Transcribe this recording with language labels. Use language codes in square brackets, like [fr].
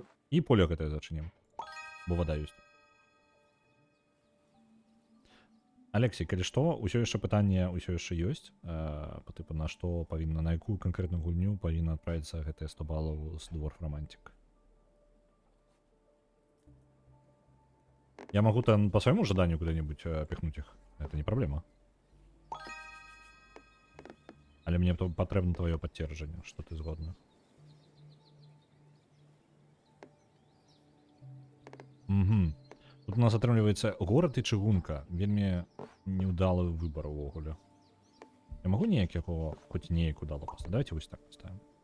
[be] І поле гэтае зачынім, бо вода ёсць. Алексей, калі што, усё яшчэ пытанне ўсё яшчэ ёсць, па тыпу на што павінна, на якую канкрэтную гульню павінна адправіцца гэтыя 100 балаў з Dwarf Romantic. [ru] Я могу там по своему жаданию куда-нибудь пихнуть их, это не проблема. [be] Але мне патрэбна твоё пацверджанне, што ты згодна. Угу. Тут у нас атрымліваецца горад і чыгунка. Вельмі неўдалы выбар увогуле. Я магу неяк яго хоць неяк удала поставіць? Давайте вось так поставим.